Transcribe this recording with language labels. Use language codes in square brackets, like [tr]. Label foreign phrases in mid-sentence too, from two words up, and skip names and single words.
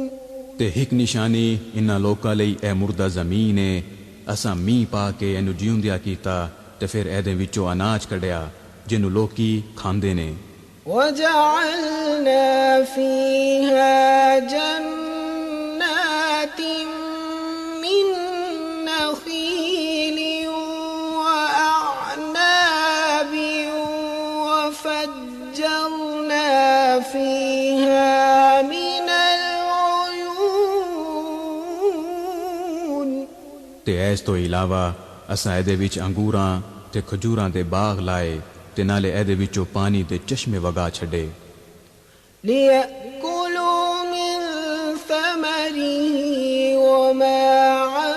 [pa] تے ایک نشانی انہاں لوکاں لئی اے مردہ زمین ہے، اساں میਂਹ پا کے اینو جیوندیا کیتا تے پھر ایدے وچوں اناج کڈیا جنوں لوکی کھاندے نے۔ [ar] وَجَعَلْنَا فِيهَا جَنَّاتٍ مِّن نَّخِيلٍ وَأَعْنَابٍ وَفَجَّرْنَا فِيهَا مِنَ الْعُيُونِ۔ [pa] تے اس تو علاوہ اساں ایدے وچ انگوراں تے کھجوراں دے باغ لائے تے نالے ایدے وچوں پانی دے چشمے وگا چھڈے۔ [ar] لِيَأْكُلُوا مِن ثَمَرِهِ وَمَا